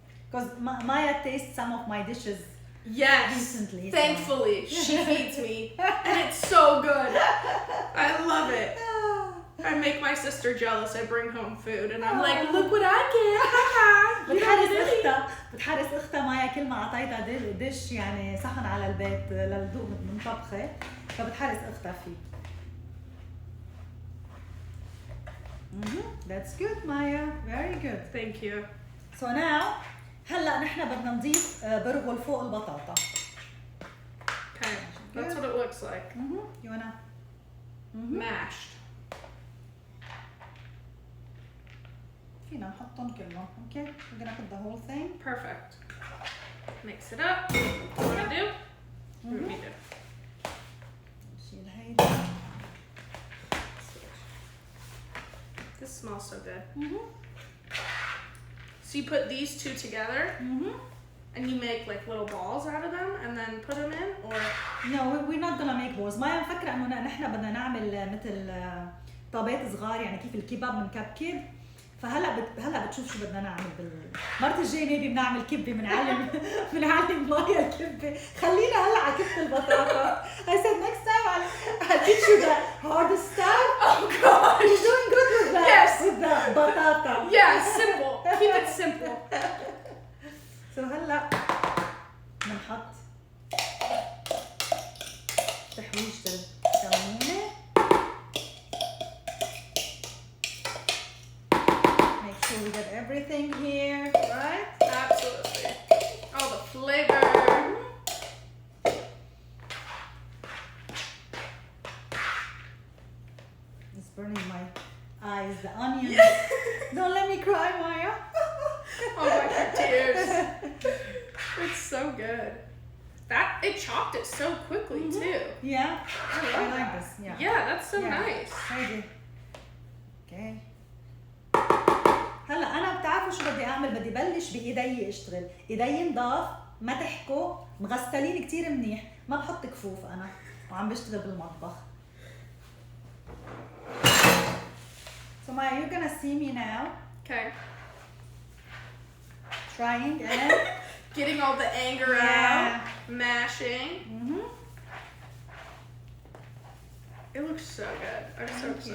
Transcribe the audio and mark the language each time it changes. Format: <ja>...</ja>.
<en>Because Maya tastes some of my dishes Yes. recently. so- Thankfully, she feeds me, and it's so good. I love it. I make my sister jealous. I bring home food, and I'm like, look what I get. You</en> <ar>بتحرس</ar> <en>did it.</en> <ar>اختها مايا كل ما اعطيتها دش يعني صحن على البيت للذوق من طبخه، فبتحرس اختها فيه.</ar> <en>That's good, Maya. Very good. Thank you. So now</en> <ar>هلا نحن بدنا نضيف برغل فوق البطاطا.</ar> <en>Okay, that's what it looks like. You wanna? Mashed.</en> <ar>فينا نحطهم كلهم.</ar> <en>Okay. We're gonna put the whole thing. Perfect. Mix it up. What do I do? What do we do?</en> <ar>نشيل هيدا.</ar> <en>This smells so good. So you put these two together, and you make like little balls out of them, and then put them in, or No, we're not gonna make balls.</en> <ar>ما مفكرة إنه نحن بدنا نعمل مثل طابات صغار يعني كيف الكباب بنكبكب. فهلا بتشوف شو بدنا نعمل المرة الجاية ميبي بنعمل كبة بنعلم مايا الكبة. خلينا هلا على كبة البطاطا.</ar> <en>I said next time I'll teach you the hard stuff. oh gosh, You're doing good with that. Yes. With the بطاطا. yeah, simple. Keep it simple. So</en> <ar>هلا بنحط تحويجة الكمونة.</ar> <en>Make sure we get everything here, right? Absolutely. Oh, the flavor. It's burning my eyes, the onions. Don't let me cry, Maya. Oh my god, tears. It's so good. It chopped it so quickly too. Yeah, I I love like that. this. Yeah. Yeah, that's so Yeah. nice.</en> <ar>هيدي.</ar> <en>Okay.</en> <ar>هلا انا بتعرفوا شو بدي اعمل؟ بدي بلش بايدي اشتغل. ايدي نضاف، ما تحكوا، مغسلين كتير منيح، ما بحط كفوف انا وعم بشتغل بالمطبخ.</ar> <en>So Maya, you're gonna see me now Okay. trying and Getting all the anger Yeah. out, mashing. It looks so good. I'm so Thank you.</en>